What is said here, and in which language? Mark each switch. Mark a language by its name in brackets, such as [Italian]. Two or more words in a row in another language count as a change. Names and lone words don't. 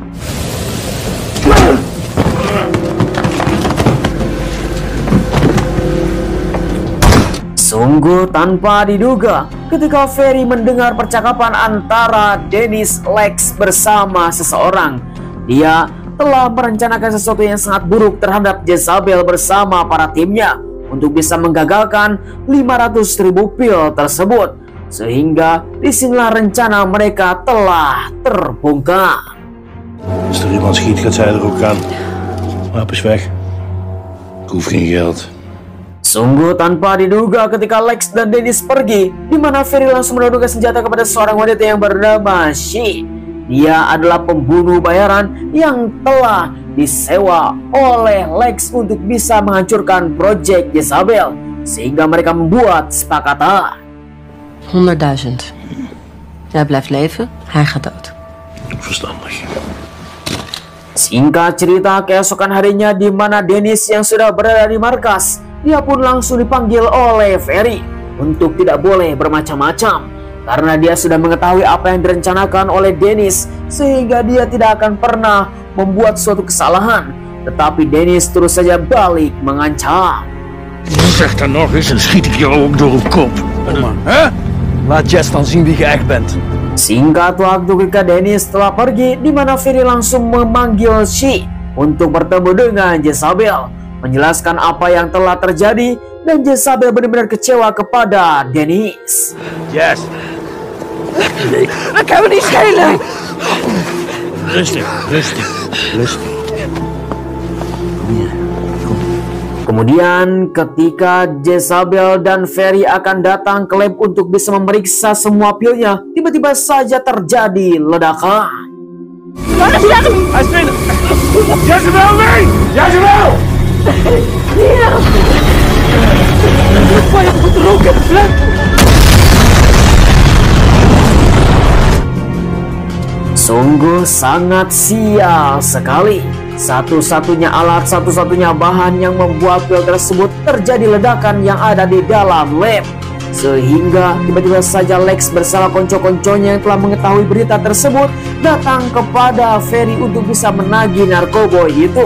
[Indonesian] Sungguh tanpa diduga, ketika Ferry mendengar percakapan antara Dennis Lex bersama seseorang, dia telah merencanakan sesuatu yang sangat buruk terhadap Jezabel bersama para timnya untuk bisa menggagalkan 500.000 pil tersebut, sehingga disinilah rencana mereka telah terbongkar. [Dutch] Als er iemand schiet, gaat zij er ook aan. Wapen is weg. Ik hoef geen geld. [Indonesian] Sungguh tanpa diduga ketika Lex dan Dennis pergi, di mana Ferry langsung menodongkan senjata kepada seorang wanita yang bernama She. Dia adalah pembunuh bayaran yang telah disewa oleh Lex untuk bisa menghancurkan proyek Jezabel, sehingga mereka membuat sepakatan. [Dutch] 100.000. Jij blijft leven, hij gaat dood. Verstandig. [Indonesian] Singkat cerita, keesokan harinya di mana Dennis yang sudah berada di markas, dia pun langsung dipanggil oleh Ferry untuk tidak boleh bermacam-macam karena dia sudah mengetahui apa yang direncanakan oleh Dennis, sehingga dia tidak akan pernah membuat suatu kesalahan. Tetapi Dennis terus saja balik mengancam. [Dutch] Zeg dan nog eens en schiet ik jou ook door op kop. Hè? Laat Jess dan zien wie je echt bent. [Indonesian] Singkat waktu ketika Dennis telah pergi, di mana Ferry langsung memanggil She untuk bertemu dengan Jezabel, menjelaskan apa yang telah terjadi, dan Jezabel benar-benar kecewa kepada Dennis. [Dutch] Yes. Dat kan me niet schelen. Rustig, rustig, rustig. [Indonesian] Kemudian ketika Jezabel dan Ferry akan datang ke lab untuk bisa memeriksa semua pilnya, tiba-tiba saja terjadi ledakan. [Dutch] Waar is hij? Hij is binnen. Jezebel, nee! Jezebel! Hier! Wat je moet roken, vlek! [Indonesian] Sungguh sangat sial sekali. Satu-satunya alat, satu-satunya bahan yang membuat pil tersebut terjadi ledakan yang ada di dalam lab, sehingga tiba-tiba saja Lex bersama konco-konconya yang telah mengetahui berita tersebut datang kepada Ferry untuk bisa menagih narkoboy itu.